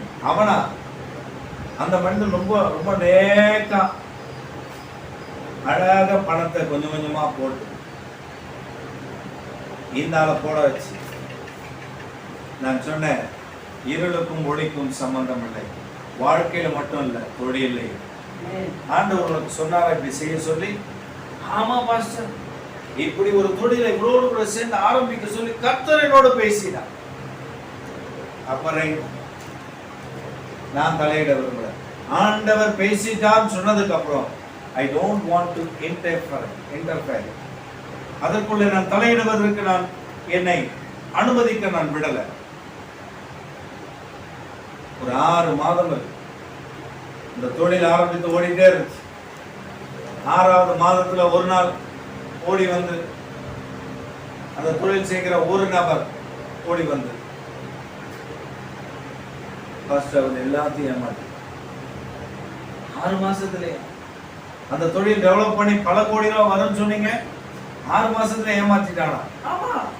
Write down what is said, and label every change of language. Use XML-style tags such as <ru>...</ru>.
<ta>அவனா அந்த மனிதன் ரொம்ப ரொம்ப நேக்கா அழகாக பணத்தை கொஞ்சம் கொஞ்சமா போட்டு இந்த ஆளை போட வச்சு, நான் சொன்னேன் இருளுக்கும் ஒளிக்கும் சம்பந்தம் இல்லை, வாழ்க்கையில மட்டும் இல்ல தொழிலே. ஆண்டவர் உனக்கு சொன்னாரா இப்படி செய்ய சொல்லி? ஆமா பாஸ்டர், இப்படி ஒரு தொழிலை இவரோடு கூட சேர்ந்து ஆரம்பிக்க சொல்லி கர்த்தர் என்னோடு பேசினார். அப்புறம் நான் தலையிட விரும்பல. ஆண்டவர் பேசிட்டான்னு சொன்னதுக்கு அப்புறம்</ta> <en>I don't want to interfere.</en> <ta>அதற்குள்ளே நான் தலையிடுவதற்கு நான் என்னை அனுமதிக்க நான் விடல. ஒரு 6 மாதங்கள் இந்த தொழில் ஆரம்பித்து ஓடிட்டே இருந்துச்சு. 6வது மாதத்துல ஒரு நாள் ஓடி வந்து அந்த தொழில் செய்கிற ஒரு நபர் ஓடி வந்து எல்லாத்தையும் ஏமாற்றி 6 மாசத்துலயே அந்த தொழில் டெவலப் பண்ணி பல கோடி ரூபாய் வரும்னு சொன்னீங்க, 6 மாசத்துல ஏமாத்திட்டானா? ஆமா.</ta>